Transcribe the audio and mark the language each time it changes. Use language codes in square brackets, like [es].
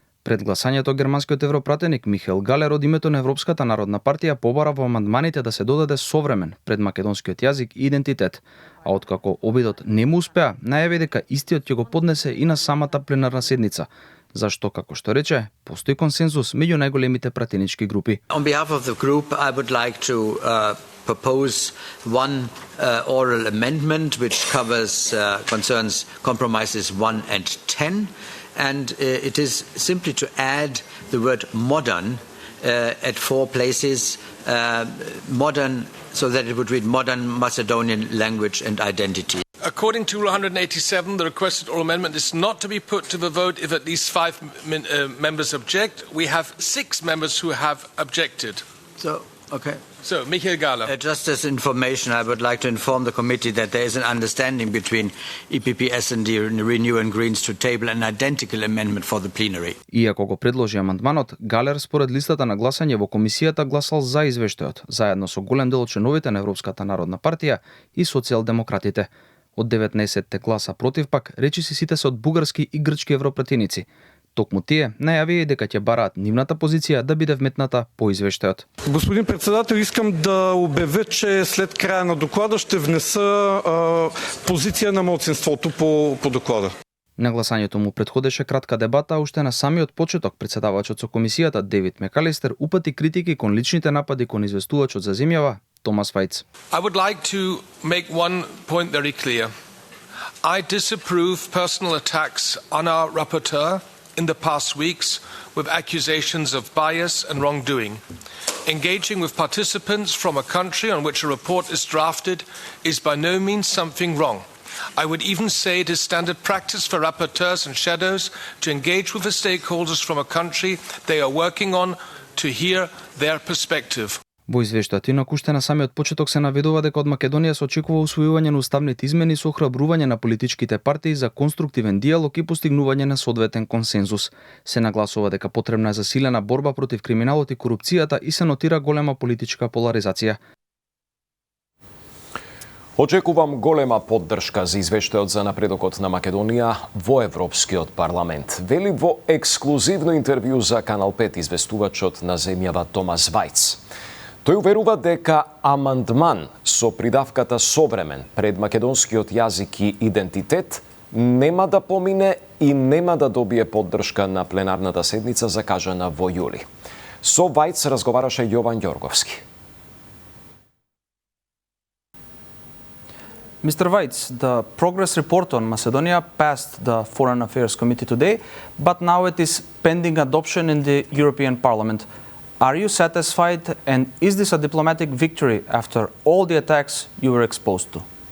[mk] Пред гласањето германскиот европратеник Михаел Галер од името на Европската народна партија побара во амандманите да се додаде современ пред македонскиот јазик и идентитет, а откако обидот не му успеа, најави дека истиот ќе го поднесе и на самата пленарна седница, зашто, како што рече, постои консензус меѓу најголемите пратенички групи. [en] On behalf of the group, I would like to propose one oral amendment which concerns compromises 1 and 10. And it is simply to add the word modern at 4 places, modern, so that it would read modern Macedonian language and identity. According to Rule 187, the requested oral amendment is not to be put to the vote if at least 5 members object. We have 6 members who have objected. So, Michael Gahler. Just as information, I would like to inform the committee that there is an understanding between EPP, S&D, Renew and Greens to table an identical amendment for the plenary. [mk] Иако го предложи амандманот, Галер според листата на гласање во комисијата гласал за извештајот, заедно со голем дел од членовите на Европската народна партија и социјалдемократите. Од 19 гласа против пак, речиси сите се од бугарски и грчки европратеници. Токму тие најавија дека ќе бараат нивната позиција да биде вметната по извештајот. [bg] Господин председател, искам да обявя, че след краја на доклада ще внеса позиција на малцинството по доклада. [mk] На гласањето му предходеше кратка дебата, а уште на самиот почеток председавачот со комисијата Девид Мекалистер упати критики кон личните напади кон известувачот за земјава Томас Вајц. [en] I would like to make one point very clear. I disapprove personal attacks on our rapporteur in the past weeks with accusations of bias and wrongdoing. Engaging with participants from a country on which a report is drafted is by no means something wrong. I would even say it is standard practice for rapporteurs and shadows to engage with the stakeholders from a country they are working on to hear their perspective. [mk] Во извештајот инак уште на самиот почеток се наведува дека од Македонија се очекува усвојување на уставните измени со охрабрување на политичките партии за конструктивен диалог и постигнување на соодветен консензус. Се нагласува дека потребна е засилена борба против криминалот и корупцијата и се нотира голема политичка поларизација. Очекувам голема поддршка за извештајот за напредокот на Македонија во Европскиот парламент. Вели во ексклузивно интервју за Канал 5 известувачот на земјава Томас Вајц. Тој уверува дека амандман со придавката современ пред македонскиот јазик и идентитет нема да помине и нема да добие поддршка на пленарната седница закажана во јули. Со Вајц разговараше Јован Ѓорговски. [en] Mr. Weitz, the progress report on Macedonia passed the Foreign Affairs Committee today, but now it is pending adoption in the European Parliament. Are you satisfied, and is this a diplomatic victory after all the attacks you were exposed to?